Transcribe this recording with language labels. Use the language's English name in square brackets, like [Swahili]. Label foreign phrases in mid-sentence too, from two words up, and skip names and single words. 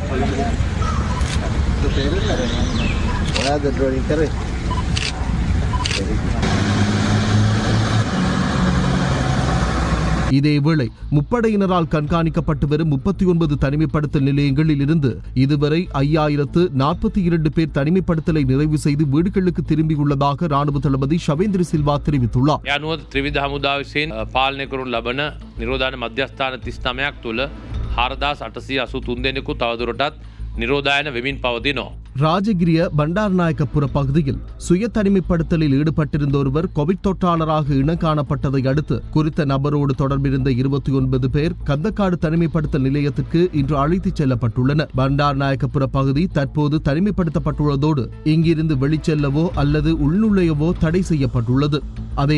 [Tamil] இதேவேளை முப்படையினரால் கண்காணிக்கப்பட்டு வரும் 39 தனிமைப்படுத்தல் நிலையங்களில் இருந்து இதுவரை 5042 பேர் தனிமைப்படுத்தலை நிறைவு செய்து வீடுகளுக்கு திரும்பியுள்ளதாக ராணுவ தளபதி ஷவேந்திர சில்வா தெரிவித்துள்ளார். [Sinhala] යනුව ත්‍රිවිධ හමුදා විසින් පාලනය කරනු ලබන නිරෝධායන මධ්‍යස්ථාන 39ක් තුළ 4883 දෙනෙකු තවදුරටත් නිරෝධායන වෙමින් පවතිනවා. [Tamil] ராஜகிரிய பண்டாரநாயக்கபுர பகுதியில் சுய தனிமைப்படுத்தலில் ஈடுபட்டிருந்த ஒருவர் கோவிட் தொற்றாளராக இனம் காணப்பட்டதை அடுத்து குறித்த நபரோடு தொடர்பிருந்த 29 பேர் கந்தக்காடு தனிமைப்படுத்தல் நிலையத்திற்கு இன்று அழைத்துச் செல்லப்பட்டுள்ளனர். பண்டாரநாயக்கபுர பகுதி தற்போது தனிமைப்படுத்தப்பட்டுள்ளதோடு இங்கிருந்து வெளிச்செல்லவோ அல்லது உள்நுழையவோ தடை செய்யப்பட்டுள்ளது.